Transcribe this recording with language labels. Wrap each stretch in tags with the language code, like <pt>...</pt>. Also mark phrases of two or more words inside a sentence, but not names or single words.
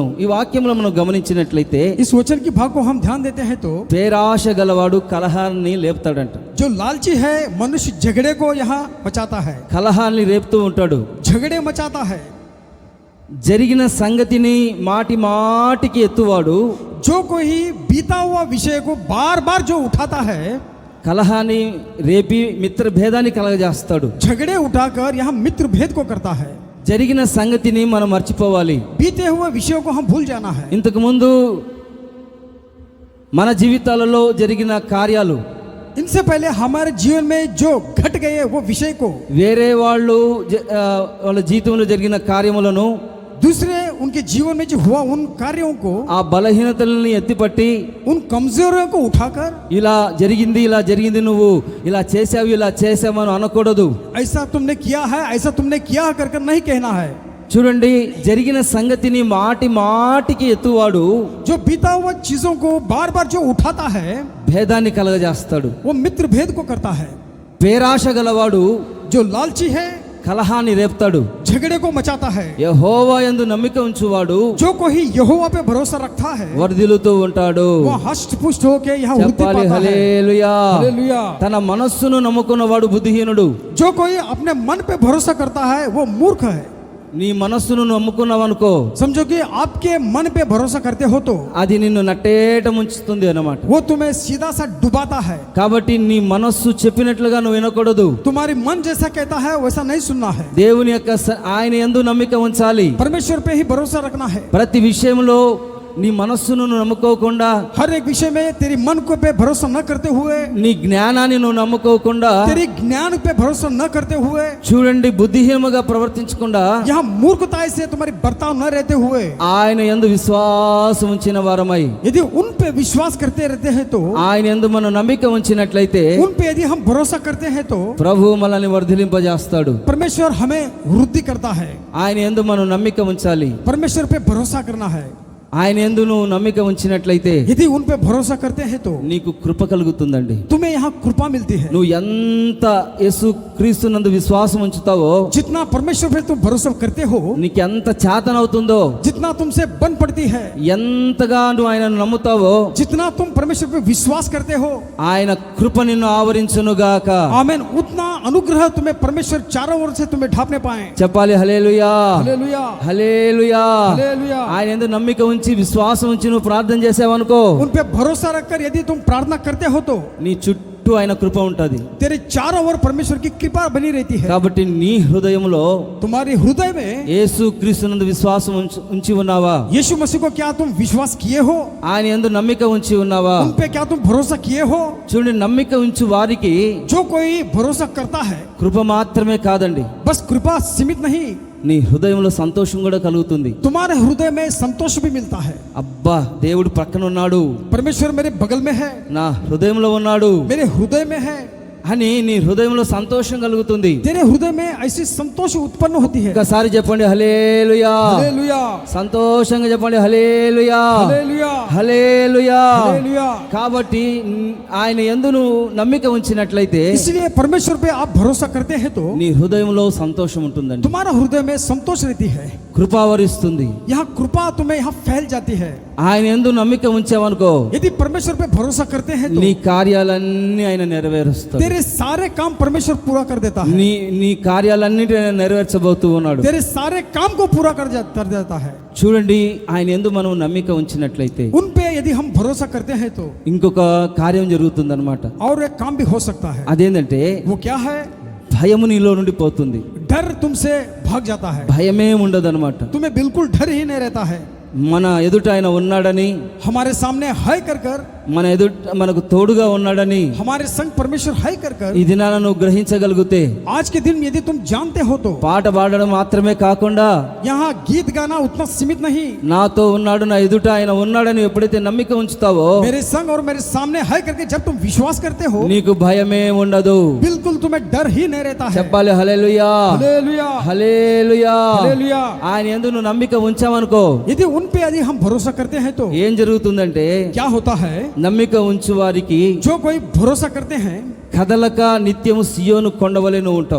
<te>ఈ వాక్యంలో మనం గమనించినట్లయితే</te> <hi>इस वचन के भाग को हम ध्यान देते हैं तो</hi> <te>పేరాశ గలవాడు కలహాన్ని లేపుతాడంట.</te> <hi>जो लालची है मनुष्य झगड़े को यहाँ मचाता है,</hi> <te>కలహాన్ని రేపుతూ ఉంటాడు.</te> <hi>झगड़े मचाता है।</hi> <te>జరిగిన సంగతిని మాటి మాటికి ఎత్తువాడు</te> <hi>जो कोई बीता हुआ विषय को बार बार जो उठाता है,</hi> <te>కలహాన్ని రేపి మిత్ర భేదాన్ని కలగజేస్తాడు.</te> <hi>झगड़े उठाकर यहाँ मित्र भेद को करता है।</hi> <te>జరిగిన సంగతిని మనం మర్చిపోవాలి.</te> <hi>बीते हुए विषयों को हम भूल जाना है।</hi> <te>ఇంతకు ముందు మన జీవితాలలో జరిగిన కార్యాలు,</te> <hi>इनसे पहले हमारे जीवन में जो घट गए वो विषय को,</hi> <te>వేరే వాళ్ళు వాళ్ళ జీవితంలో జరిగిన కార్యములను,</te> <hi>दूसरे उनके जीवन में जो हुआ उन कार्यों को,</hi> <te>ఆ బలహీనతలని ఎత్తిపట్టి</te> <hi>उन कमजोरियों को उठाकर</hi> <te>ఇలా జరిగింది నువ్వు ఇలా చేసావు అని అనకూడదు.</te> <hi>ऐसा तुमने किया है, ऐसा तुमने किया कर कर नहीं कहना है।</hi> <te>చూడండి, జరిగిన సంగతిని మాటికి ఎత్తువాడు</te> <hi>जो बीता हुआ चीजों को बार बार जो उठाता है</hi> <te>భేదాన్ని కలగజేస్తాడు.</te> <hi>वो मित्र भेद को करता है।</hi> <te>పేరాశ గలవాడు</te> <hi>जो लालची है</hi> <te>కలహాన్ని రేపుతాడు.</te> <hi>झगड़े को मचाता है।</hi> <te>యెహోవా యందు నమ్మిక ఉంచువాడు</te> <hi>जो कोई यहोवा पे भरोसा रखता है</hi> <te>వర్ధిల్లుతూ ఉంటాడు.</te> <hi>वो हष्ट पुष्ट होके यहाँ वृद्धि</hi> <te>చెప్పాలి</te> <hi>पाता है।</hi> <te>హల్లెలూయా.</te> <hi>हालेलुया।</hi> <te>తన మనస్సును నమ్ముకున్నవాడు బుద్ధిహీనుడు.</te> <hi>जो कोई अपने मन पे भरोसा करता है वो मूर्ख है।</hi> <te>నీ మనస్సును నమ్ముకున్నావనుకో,</te> <hi>समझो कि आपके मन पे भरोसा करते हो तो</hi> <te>అది నిన్ను నట్టేట ముంచుతుంది అన్నమాట.</te> <hi>वो तुम्हें सीधा सा डुबाता है।</hi> <te>కాబట్టి నీ మనస్సు చెప్పినట్లుగా నువ్వు వినకూడదు.</te> <hi>तुम्हारी मन जैसा कहता है वैसा नहीं सुनना है।</hi> <te>దేవుని యొక్క ఆయన యందు నమ్మిక ఉంచాలి.</te> <hi>परमेश्वर पे ही भरोसा रखना है।</hi> <te>ప్రతి విషయంలో నీ మనస్సును నువ్వు నమ్ముకోకుండా,</te> <hi>हर एक विषय में तेरी मन को पे भरोसा न करते हुए,</hi> <te>నీ జ్ఞానాన్ని నువ్వు నమ్ముకోకుండా,</te> <hi>तेरी ज्ञान पे भरोसा न करते हुए,</hi> <te>చూడండి బుద్ధిహీనముగా ప్రవర్తించకుండా</te> <hi>यहाँ मूर्खता से तुम्हारी बर्ताव न रहते हुए</hi> <te>ఆయన యందు విశ్వాసం ఉంచిన వారమై,</te> <hi>यदि उन पे विश्वास करते रहते हैं तो,</hi> <te>ఆయన యందు మనం నమ్మిక ఉంచినట్లయితే</te> <hi>उन पे यदि हम भरोसा करते हैं तो</hi> <te>ప్రభు మనల్ని వర్ధిలింపజేస్తాడు.</te> <hi>परमेश्वर हमें वृद्धि करता है।</hi> <te>ఆయన యందు మనం నమ్మిక ఉంచాలి.</te> <hi>परमेश्वर पे भरोसा करना है।</hi> <te>ఆయన యందు నువ్వు నమ్మిక ఉంచినట్లయితే</te> <hi>यदि उन पे भरोसा करते हैं तो</hi> <te>నీకు కృప కలుగుతుందండి.</te> <hi>तुम्हें यहाँ कृपा मिलती है।</hi> <te>నువ్వు ఎంత యేసు క్రీస్తు నందు విశ్వాసం ఉంచుతావో,</te> <hi>जितना परमेश्वर पे तुम भरोसा करते हो,</hi> <te>నీకు ఎంత చేతనవుతుందో,</te> <hi>जितना तुमसे बन पड़ती है,</hi> <te>ఎంతగా నువ్వు ఆయనను నమ్ముతావో,</te> <hi>जितना तुम परमेश्वर पे विश्वास करते हो,</hi> <te>ఆయన కృప నిన్ను ఆవరించునుగాక.</te> <hi>आमीन, उतना अनुग्रह तुम्हें परमेश्वर चारों ओर से तुम्हें ढांपने पाए।</hi> <te>చెప్పాలి హల్లెలూయా,</te> <hi>हालेलुया,</hi> <te>హల్లెలూయా.</te> <hi>हालेलुया।</hi> <te>ఆయన యందు నమ్మిక ఉంచి విశ్వాసం ఉంచి నువ్వు ప్రార్థన చేసావనుకో,</te> <hi>उन पे भरोसा रखकर यदि तुम प्रार्थना करते हो तो</hi> <te>నీ చుట్టూ ఆయన కృప ఉంటది.</te> <hi>तेरे चारों ओर परमेश्वर की कृपा बनी रहती है।</hi> <te>కాబట్టి నీ హృదయంలో</te> <hi>तुम्हारे हृदय में</hi> <te>యేసు క్రీస్తునందు విశ్వాసం ఉంచి ఉన్నావా?</te> <hi>यीशु मसीह को क्या तुम विश्वास किए हो?</hi> <te>ఆయన యందు నమ్మిక ఉంచి ఉన్నావా?</te> <hi>उन पे क्या तुम भरोसा किए हो?</hi> <te>చూడండి, నమ్మిక ఉంచి వారికి</te> <hi>जो कोई भरोसा करता है,</hi> <te>కృప మాత్రమే కాదండి,</te> <hi>बस कृपा सीमित नहीं,</hi> <te>నీ హృదయంలో సంతోషం కూడా కలుగుతుంది.</te> <hi>तुम्हारे हृदय में संतोष भी मिलता है।</hi> <te>అబ్బా, దేవుడు పక్కన ఉన్నాడు,</te> <hi>परमेश्वर मेरे बगल में है,</hi> <te>నా హృదయంలో ఉన్నాడు</te> <hi>मेरे हृदय में है,</hi> <te>అని నీ హృదయంలో సంతోషం కలుగుతుంది.</te> <hi>तेरे हृदय में ऐसी संतोष उत्पन्न होती है।</hi> <te>ఒకసారి చెప్పండి హల్లెలూయా,</te> <hi>हालेलुया,</hi> <te>సంతోషంగా చెప్పండి హల్లెలూయా,</te> <hi>हालेलुया,</hi> <te>హల్లెలూయా.</te> <hi>हालेलुया।</hi> <te>కాబట్టి ఆయన యందు నువ్వు నమ్మిక ఉంచినట్లయితే</te> <hi>इसलिए परमेश्वर पे आप भरोसा करते हैं तो</hi> <te>నీ హృదయంలో సంతోషం ఉంటుందండి,</te> <hi>तुम्हारा हृदय में संतोष रहती है।</hi> <te>కృపావరిస్తుంది.</te> <hi>यहाँ कृपा तुम्हें यहाँ फैल जाती है।</hi> <te>ఆయన యందు నమ్మిక ఉంచావనుకో,</te> <hi>यदि परमेश्वर पे भरोसा करते हैं तो</hi> <te>నీ కార్యాలన్నీ ఆయన నెరవేరుస్తాడు.</te> <hi>तेरे सारे काम परमेश्वर पूरा कर देता है।</hi> <te>నీ కార్యాలన్నిటి ఆయన నెరవేర్చబోతూ ఉన్నాడు.</te> <hi>तेरे सारे काम को पूरा कर देता है।</hi> <te>చూడండి, ఆయన యందు మనం నమ్మిక ఉంచినట్లయితే</te> <hi>उन पे यदि हम भरोसा करते हैं तो</hi> <te>ఇంకొక కార్యం జరుగుతుందన్నమాట.</te> <hi>और एक काम भी हो सकता है।</hi> <te>అదేంటంటే</te> <hi>वो क्या है?</hi> <te>భయము నీలో నుండి పోతుంది.</te> <hi>डर तुमसे भाग जाता है।</hi> <te>భయమే ఉండదన్నమాట.</te> <hi>तुम्हें बिल्कुल डर ही नहीं रहता है।</hi> <te>మన ఎదుట ఆయన ఉన్నాడని,</te> <hi>हमारे सामने है कर कर,</hi> <te>మనకు తోడుగా ఉన్నాడని</te> <hi>हमारे संग परमेश्वर है कर कर,</hi> <te>ఈ దినాన నువ్వు గ్రహించగలిగితే</te> <hi>आज के दिन यदि तुम जानते हो तो</hi> <te>పాట పాడడం మాత్రమే కాకుండా</te> <hi>यहाँ गीत गाना उतना सीमित नहीं,</hi> <te>నాతో ఉన్నాడు, నా ఎదుట ఆయన ఉన్నాడని ఎప్పుడైతే నమ్మిక ఉంచుతావో</te> <hi>मेरे संग और मेरे सामने है करके जब तुम विश्वास करते हो,</hi> <te>నీకు భయమే ఉండదు.</te> <hi>बिल्कुल तुम्हें डर ही नहीं रहता है।</hi> <te>చెప్పాలి హల్లెలూయా,</te> <hi>हालेलुया,</hi> <te>హల్లెలూయా.</te> <hi>हालेलुया।</hi> <te>ఆయన యందు నువ్వు నమ్మిక ఉంచావనుకో,</te> <hi>यदि उन पे यदि हम भरोसा करते हैं तो</hi> <te>ఏం జరుగుతుందంటే</te> <hi>क्या होता है?</hi> <te>నమ్మిక ఉంచు వారికి</te> <hi>जो कोई भरोसा करते हैं,</hi> <te>కదలక నిత్యము సియోను కొండవలె నువ్వు ఉంటావు.</te>